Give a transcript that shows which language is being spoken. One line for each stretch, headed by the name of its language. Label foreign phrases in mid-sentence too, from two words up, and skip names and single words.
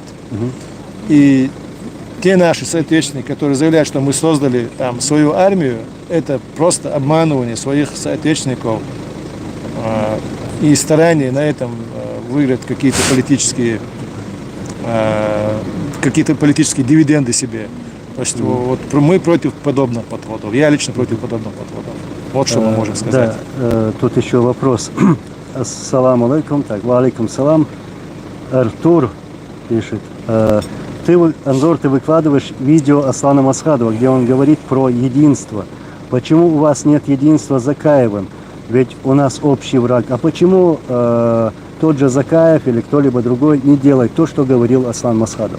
Russian: И те наши соотечественники, которые заявляют, что мы создали там свою армию, это просто обманывание своих соотечественников и старание на этом выиграть какие-то политические дивиденды себе. То есть вот мы против подобных подходов. Я лично против подобных подходов. Вот что мы можем сказать. Да, тут еще вопрос.
Arabic: السلام عليكم. Так, وعليكم سلام.
Russian: Артур пишет. Анзор, ты выкладываешь видео Аслана Масхадова, где он говорит про единство. Почему у вас нет единства с Закаевым? Ведь у нас общий враг. А почему тот же Закаев или кто-либо другой не делает то, что говорил Аслан Масхадов?